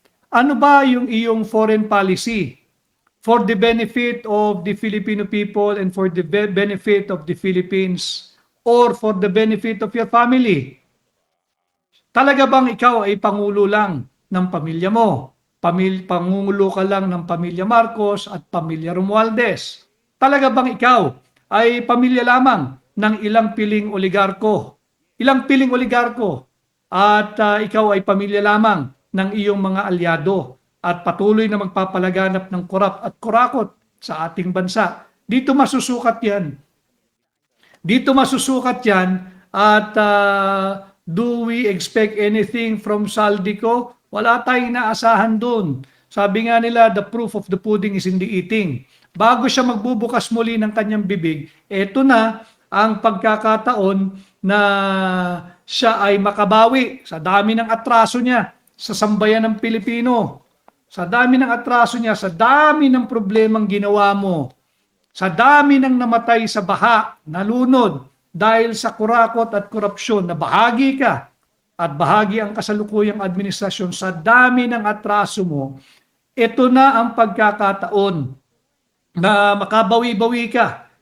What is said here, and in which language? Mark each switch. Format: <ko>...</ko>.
<en>Ano ba yung iyong foreign policy for the benefit of the Filipino people and for the benefit of the Philippines or for the benefit of your family?</en> <tl>Talaga bang ikaw ay pangulo lang ng pamilya mo? Pangulo ka lang ng pamilya Marcos at pamilya Romualdez? Talaga bang ikaw ay pamilya lamang ng ilang piling oligarko? Ilang piling oligarko at ikaw ay pamilya lamang ng iyong mga alyado at patuloy na magpapalaganap ng korap at kurakot sa ating bansa? Dito masusukat yan.</tl> <en>Dito masusukat yan at do we expect anything from Saldico?</en> <tl>Wala tayong inaasahan doon. Sabi nga nila, the proof of the pudding is in the eating. Bago siya magbubukas muli ng kanyang bibig, eto na ang pagkakataon na siya ay makabawi sa dami ng atraso niya sa sambayan ng Pilipino. Sa dami ng atraso niya, sa dami ng problemang ginawa mo, sa dami ng namatay sa baha, nalunod dahil sa kurakot at korupsyon na bahagi ka at bahagi ang kasalukuyang administrasyon, sa dami ng atraso mo, ito na ang pagkakataon na makabawi-bawi ka.</tl>